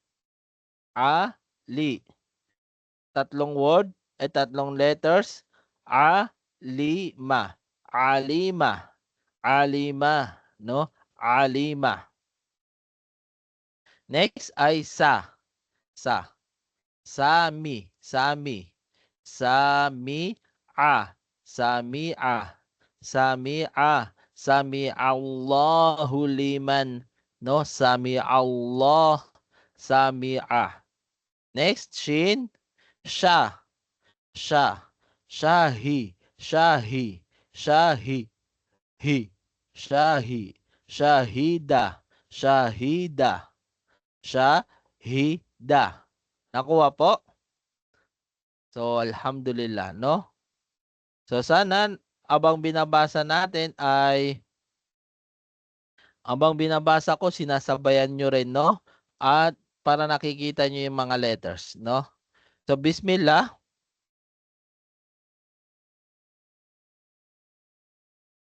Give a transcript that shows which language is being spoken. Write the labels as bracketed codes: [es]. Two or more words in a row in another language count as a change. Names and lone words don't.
[tl] Tatlong word, tatlong letters. Alima. No? Alima. Next ay Sami. [ar] سمع الله لمن. No? سمع الله. [tl] Next, shin. Shahi. Shahida. Nakuha po? So, alhamdulillah, no? So, sana abang binabasa ko, sinasabayan nyo rin, no? At para nakikita nyo yung mga letters, no? So, bismillah.